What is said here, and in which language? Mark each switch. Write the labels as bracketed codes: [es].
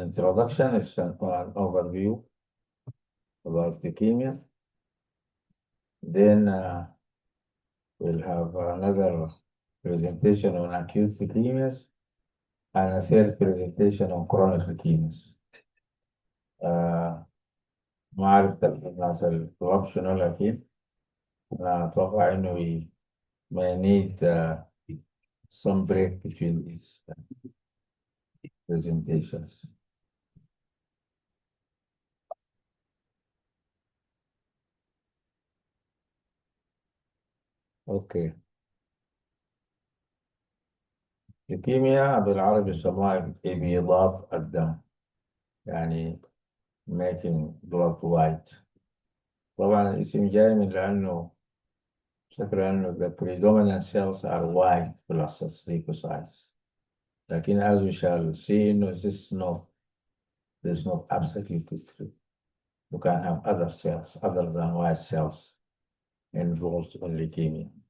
[en] introduction, it's an overview about leukemia. Then we'll have another presentation on acute leukemias and a third presentation on chronic leukemias. [ar] ما عرفت الناس الوقت شنو، لكن أنا أتوقع إنه [en] we may need some break between these presentations. Okay. [ar] leukemia بالعربي يسموها إبيضات الدم، يعني [en] making blood white. [ar] طبعا الاسم جاي من لأنه شكرا أنه [en] the predominant cells are white plus leukocytes. لكن as we shall see, this is not absolutely true. You can have other cells other than white cells involved in leukemia.